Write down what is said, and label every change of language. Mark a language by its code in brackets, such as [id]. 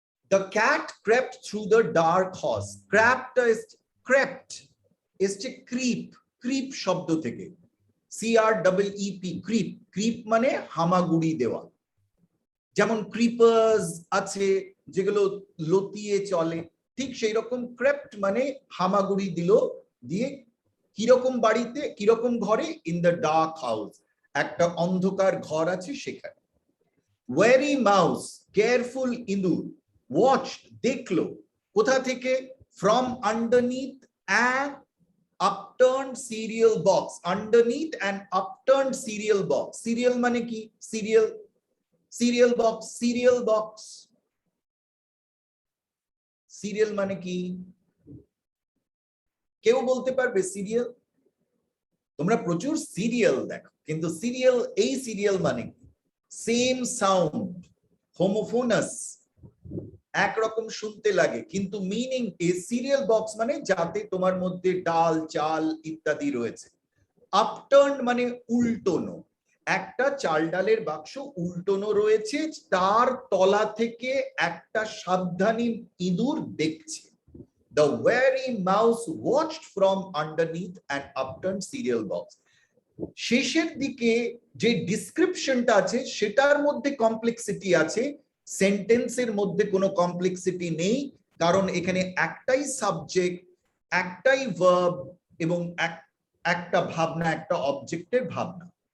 [en] The cat crept through the dark house. [bn] Crept এসছে creep, creep শব্দ থেকে, CREEP, creep. Creep মানে হামাগুড়ি দেওয়া। যেমন ক্রিপার্স আছে যেগুলো লতিয়ে চলে, ঠিক সেই রকম ক্রেপ্ট মানে হামাগুড়ি দিল, দিয়ে কিরকম বাড়িতে, কিরকম ঘরে, [en] in the dark house, [bn] একটা অন্ধকার ঘর আছে সেখানে। [en] Wary mouse, careful ইঁদুর। Watch, [bn] দেখলো, কোথা থেকে, [en] From underneath and upturned cereal box. Underneath an upturned cereal box. Cereal [bn] মানে কি, [en] cereal box, cereal box. [bn] Cereal মানে কি, কেউ বলতে পারবে সিরিয়াল? তোমরা প্রচুর সিরিয়াল দেখো, কিন্তু সিরিয়াল, এই সিরিয়াল মানে কি? সেম সাউন্ড, হোমোফোনাস, একরকম শুনতে লাগে, কিন্তু [en] meaning is cereal box [bn] মানে যাতে তোমার মধ্যে ডাল চাল ইত্যাদি রয়েছে। আপটার্ন মানে উল্টোনো, একটা চাল ডালের বাক্স উল্টোনো রয়েছে, তার তলা থেকে একটা সাবধানী ইঁদুর দেখছে। [en] The wary mouse watched from underneath an upturned cereal box. [bn] শেষের দিকে যে ডিসক্রিপশনটা আছে সেটার মধ্যে কমপ্লেক্সিটি আছে, সেন্টেন্সের মধ্যে কোনো কমপ্লেক্সিটি নেই, কারণ এখানে একটাই সাবজেক্ট, একটাই ভার্ব এবং একটা ভাবনা, একটা অবজেক্টের ভাবনা।